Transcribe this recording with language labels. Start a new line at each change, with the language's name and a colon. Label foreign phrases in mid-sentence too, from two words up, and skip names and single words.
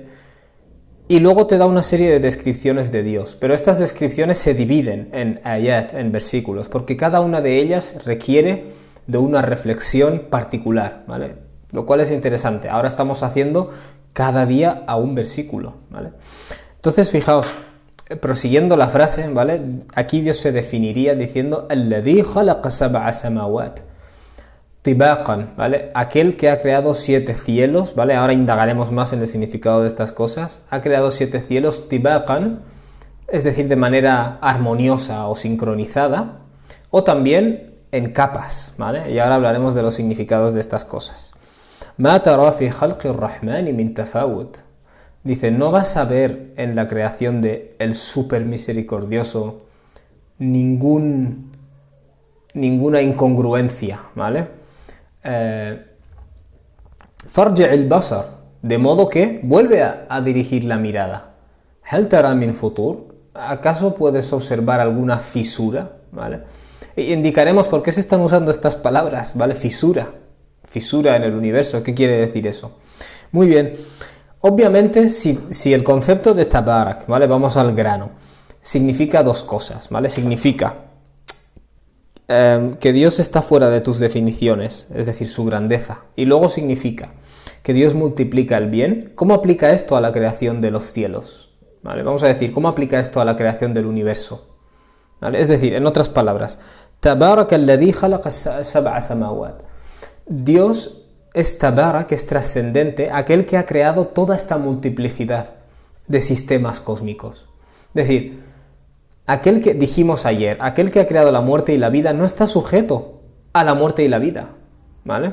Spanish: Y luego te da una serie de descripciones de Dios, pero estas descripciones se dividen en ayat, en versículos, porque cada una de ellas requiere de una reflexión particular, ¿vale? Lo cual es interesante. Ahora estamos haciendo cada día a un versículo, ¿vale? Entonces, fijaos, prosiguiendo la frase, ¿vale? Aquí Dios se definiría diciendo
Arabic: الذي خلق سبع سماوات طباقا,
Spanish: ¿vale? Aquel que ha creado 7 cielos, ¿vale? Ahora indagaremos más en el significado de estas cosas. Ha creado 7 cielos طباقا, es decir, de manera armoniosa o sincronizada, o también en capas, ¿vale? Y ahora hablaremos de los significados de estas cosas.
Arabic: ما ترى في خلق الرحمن من تفاوت.
Spanish: Dice, no vas a ver en la creación de el súper misericordioso ninguna incongruencia, ¿vale?
Arabic: فارجع البصر,
Spanish: de modo que vuelve a dirigir la mirada.
Arabic: هل ترى من فطور,
Spanish: ¿acaso puedes observar alguna fisura? ¿Vale? Y indicaremos por qué se están usando estas palabras, ¿vale? Fisura en el universo, ¿qué quiere decir eso? Muy bien, obviamente si el concepto de tabarak, ¿vale? Vamos al grano, significa dos cosas, ¿vale? Significa que Dios está fuera de tus definiciones, es decir, su grandeza, y luego significa que Dios multiplica el bien. ¿Cómo aplica esto a la creación de los cielos? ¿Vale? Vamos a decir, ¿cómo aplica esto a la creación del universo? ¿Vale? Es decir, en otras palabras,
Arabic: تبارك الذي خلق سبع سماوات.
Spanish: Dios es Tabarak, es trascendente, aquel que ha creado toda esta multiplicidad de sistemas cósmicos. Es decir, aquel que dijimos ayer, aquel que ha creado la muerte y la vida no está sujeto a la muerte y la vida, ¿vale?